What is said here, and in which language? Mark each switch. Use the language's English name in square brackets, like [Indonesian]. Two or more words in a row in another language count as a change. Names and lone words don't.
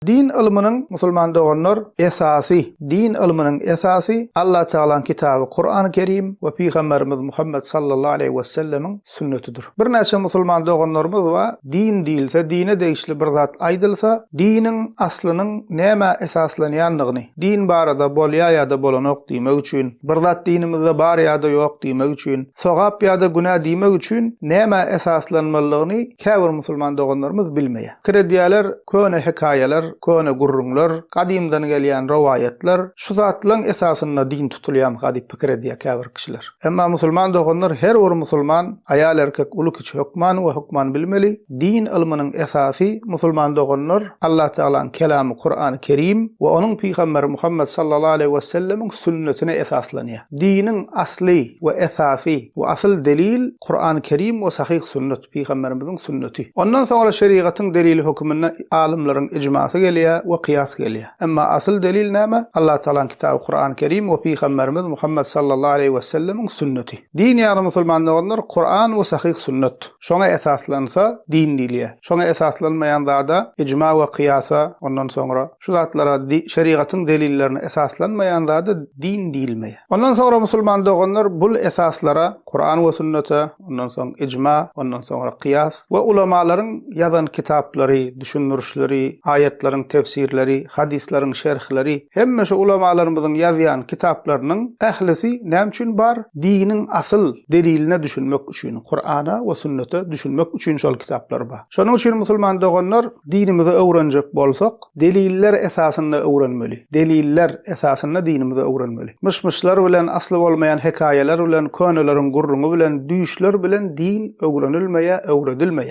[Turkish] Din ilminin musulman doğanlar esası, din ilminin esası Allah Teala'nın kitabı Kur'an-ı Kerim ve Peygamberimiz Muhammed [Arabic] صلى الله عليه وسلم [Turkish] sünnetidir. Bir neçe musulman doğanlarımız var, din değilse, [Turkmen] dine değişli bir zat aydılsa, dinin aslının neme esaslanyanlığını, din barada bolya ya da bolanok demek üçün, bir zat dinimizde bar ya da yok demek üçün, sogap ya da günah demek üçün neme esaslanmalığını käbir musulman doğanlarımız bilmeye. Krediyalar, köne hikayeler, köne gurrunlar, kadimdan gelýän rowayetler şu zatlaryň esasynda din tutulýan gady pikir edýär käbir kişiler. Emma musulman doganlar her bir musulman ayal erkek uly kiçi hukman we hukman bilmeli. Din ilminiň esasy musulman doganlar Allah Teala'nın kelamı Kur'an-ı Kerim we onuň peýgamberi Muhammed [Arabic] صلى الله عليه وسلم [Turkmen] sünnetine esaslanýar. Dinin asly we esasy we asl delil Kur'an-ı Kerim we sahih sünnet peýgamberimiziň sünneti. Ondan sonra şeriatyň delili hukmuna alimleriň icmasy gelýär we kıyas gelýär. Emma asl delil näme? Allah Teala'nın kitabı Kur'an-ı Kerim we peýgamberimiz Muhammed [Arabic] صلى الله عليه وسلم [Turkmen] sünneti. Din ýa-ni musulmanlar Kur'an we sahih sünnet. Şoňa esaslansa din diýilýär. Şoňa esaslanmaýan zada icma we kıyasa, ondan sonra şu zatlara şeriatyň delillerini esaslanmaýan zada din diýilmeýär. Ondan sonra musulmanlar bu esaslara Kur'an we sünnete, ondan sonra icma, ondan sonra kıyas we ulamalaryň ýazan kitaplary, düşünürüşleri, ayetlerin tefsirleri, hadislerin şerhleri, hemme şu ulamalarımızın yazıyan kitaplarının ehlisi näme üçin bar? Dinin asıl deliline düşünmek üçin, Kur'ana ve sünnete düşünmek üçin şol kitaplar bar. Şonuň üçin musulman doganlar dinimizi öwrenjek bolsak, deliller esasynda öwrenmeli. Deliller esasynda dinimizi öwrenmeli. Mışmışlar bilen asly bolmayan hikayeler bilen, könelerin gurrunu bilen, düýüşler bilen din öwrenilmeýär, öwredilmeýär.